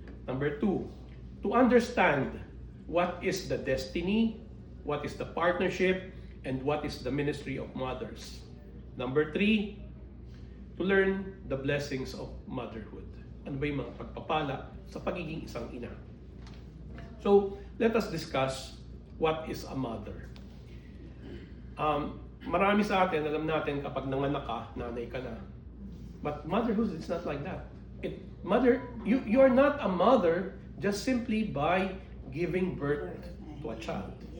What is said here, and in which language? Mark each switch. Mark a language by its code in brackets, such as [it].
[en] Number 2, to understand what is the destiny, what is the partnership, and what is the ministry of mothers. Number 3, to learn the blessings of motherhood. [tl] Ano ba yung mga pagpapala sa pagiging isang ina? [en] So, let us discuss what is a mother. [tl] Marami sa atin, alam natin kapag nanganak ka, nanay ka na. [en] But motherhood is not like that. You are not a mother just simply by giving birth to a child.